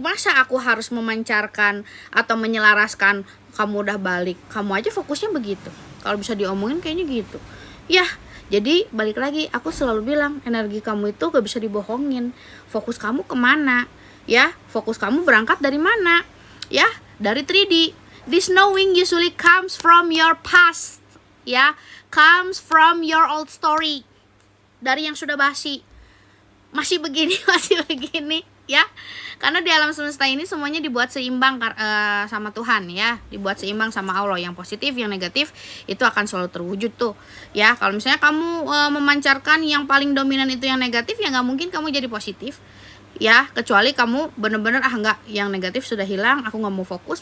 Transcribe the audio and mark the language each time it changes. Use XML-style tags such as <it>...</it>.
<id>Masa aku harus memancarkan atau menyelaraskan kamu udah balik? Kamu aja fokusnya begitu. Kalau bisa diomongin kayaknya gitu. Ya, jadi balik lagi, aku selalu bilang energi kamu itu gak bisa dibohongin. Fokus kamu kemana ya, fokus kamu berangkat dari mana ya, dari 3D.</id> <en>This knowing usually comes from your past</en> <id>ya,</id> <en>comes from your old story</en> <id>dari yang sudah basi. Masih begini masih begini ya, karena di alam semesta ini semuanya dibuat seimbang sama Tuhan ya, dibuat seimbang sama Allah. Yang positif, yang negatif itu akan selalu terwujud tuh ya. Kalau misalnya kamu memancarkan yang paling dominan itu yang negatif, ya nggak mungkin kamu jadi positif ya, kecuali kamu bener-bener enggak, yang negatif sudah hilang, aku nggak mau fokus.</id>